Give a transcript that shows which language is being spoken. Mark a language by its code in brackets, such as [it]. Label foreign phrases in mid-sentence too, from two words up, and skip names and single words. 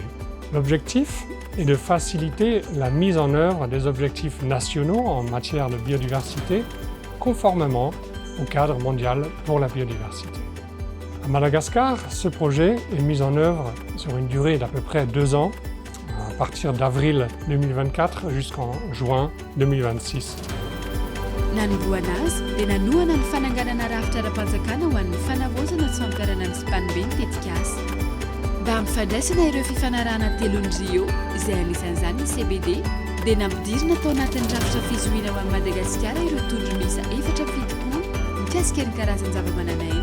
[fr] L'objectif est de faciliter la mise en œuvre des objectifs nationaux en matière de biodiversité conformément au cadre mondial pour la biodiversité. À Madagascar, ce projet est mis en œuvre sur une durée d'à peu près 2 ans, à partir d'avril 2024 jusqu'en juin 2026. [mg] Nanimboana dia nanoana ny fananganana rafitra ara-panjakana ho an'ny fanavaozana sy fampiarana ny SPANB nitetika asa. Mba hampifandraisana ireo fifanarahana telon'ny Rio, izay anisan'izany ny CBD, dia nampidirina tao anatin'ny rafitra fizohina ho an'i Madagasikara ireo tondro misa 4 mikasika ny karazan-java-mananaina.